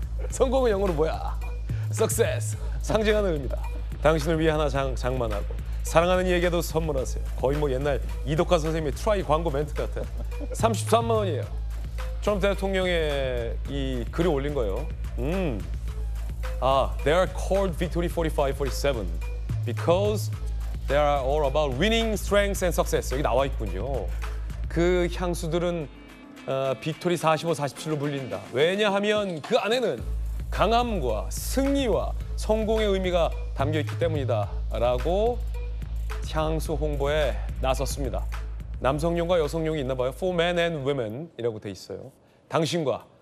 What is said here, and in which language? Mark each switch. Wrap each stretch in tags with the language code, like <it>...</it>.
<ko>성공은 영어로 뭐야? Success, 상징하는 의미다. 당신을 위해 하나 장만하고 사랑하는 이에게도 선물하세요. 거의 뭐 옛날 이덕화 선생님의 트라이 광고 멘트 같아. 33만 원이에요. 트럼프 대통령의 이 글을 올린 거예요.</ko> <en>They are called Victory 4547 because they are all about winning, strength and success.</en> <ko>여기 나와 있군요. 그 향수들은 빅토리 45, 47로 불린다. 왜냐하면 그 안에는 강함과 승리와 성공의 의미가 담겨 있기 때문이다 라고 향수 홍보에 나섰습니다. 남성용과 여성용이 있나 봐요.</ko> <en>For men and women</en> <ko>이라고 돼 있어요. 당신과</ko>